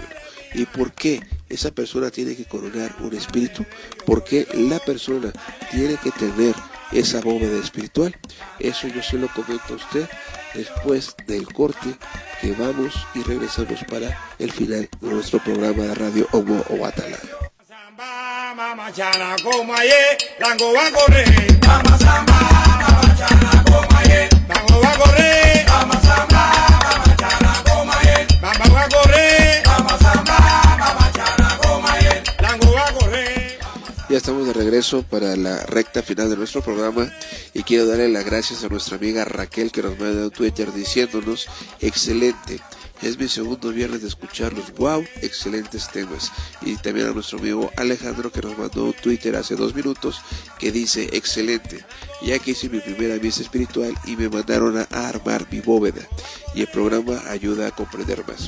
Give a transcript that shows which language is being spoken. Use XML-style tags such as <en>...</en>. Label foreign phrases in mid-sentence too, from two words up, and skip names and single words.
<es>¿Y por qué esa persona tiene que coronar un espíritu? Porque la persona tiene que tener esa bóveda espiritual. Eso yo se lo comento a usted después del corte que vamos y regresamos para el final de nuestro programa de radio Omo Obatala. Mama chana komaye, lango va a correr. Mama samba, mama chana komaye, lango va a correr. Mama samba, mama chana komaye, mama va a correr. Mama samba, mama chana komaye, lango va a correr. Ya estamos de regreso para la recta final de nuestro programa y quiero darle las gracias a nuestra amiga Raquel, que nos manda un Twitter diciéndonos: excelente, Es mi segundo viernes de escucharlos. Wow, excelentes temas. Y también a nuestro amigo Alejandro, que nos mandó un Twitter hace 2 minutos que dice: excelente, ya que hice mi primera misa espiritual y me mandaron a armar mi bóveda, y el programa ayuda a comprender más.</es>